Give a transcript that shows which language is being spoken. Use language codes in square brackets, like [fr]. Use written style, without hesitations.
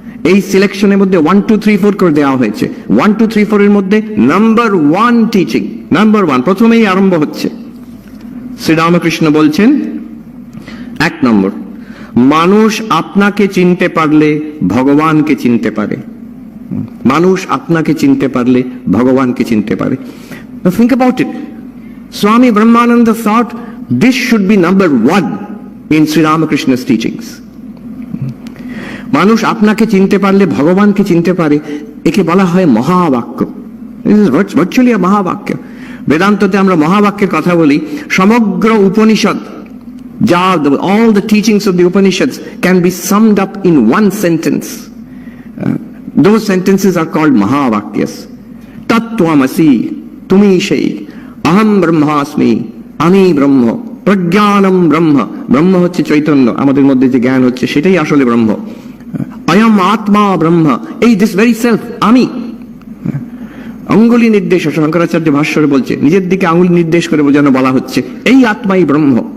[bn] এই সিলেকশনের মধ্যে 1, 2, 3, 4 করে দেওয়া হয়েছে। 1, 2, 3, 4 এর মধ্যে নাম্বার 1 টিচিং, নাম্বার 1 প্রথমেই আরম্ভ হচ্ছে। শ্রীরামকৃষ্ণ বলছেন, 1 নম্বর, মানুষ আপনাকে চিনতে পারলে ভগবানকে চিনতে পারে। মানুষ আপনাকে চিনতে পারলে ভগবানকে চিনতে পারে। [en] Think about it. Swami Brahmananda thought this should be number 1 in Sri Ramakrishna's teachings. [bn] মানুষ আপনাকে চিনতে পারলে ভগবানকে চিনতে পারে, একে বলা হয় মহাবাক্য। ভার্চুয়ালি মহাবাক্য। বেদান্ততে আমরা মহাবাক্যের কথা বলি। সমগ্র উপনিষদ, যা [en] all the teachings of the Upanishads can be summed up in one sentence. Those sentences are called mahavakyas. [bn] Tattvamasi, তুমি সেই, aham brahmasmi, আমি ব্রহ্ম, প্রজ্ঞানম ব্রহ্ম, ব্রহ্ম হচ্ছে চৈতন্য, আমাদের মধ্যে যে জ্ঞান হচ্ছে সেটাই আসলে ব্রহ্ম। অয়ম আত্মা ব্রহ্ম, এই [en] this very self, [bn] আমি। অঙ্গুলি নির্দেশ, শঙ্করাচার্য ভাষ্যরে বলছে, নিজের দিকে আঙ্গুলি নির্দেশ করে যেন বলা হচ্ছে এই আত্মাই ব্রহ্ম।